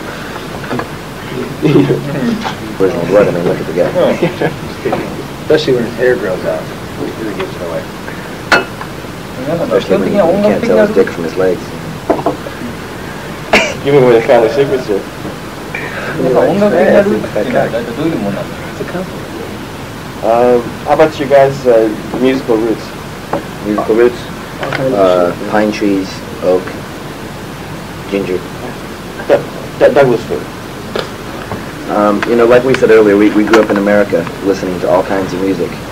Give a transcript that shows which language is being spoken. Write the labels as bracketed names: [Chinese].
[English] Aboriginal blood, I mean, look at the guy. Especially when his hair grows out, it really gives it away. Especially when you can't tell his dick from his legs. Give me away the family secrets here. [Japanese] なんか音楽的なルーツっていうのは大体どういうものなんですか? [English] How about you guys' musical roots? Musical roots? Pine trees, oak, ginger. Douglas fir. You know, like we said earlier, we grew up in America listening to all kinds of music.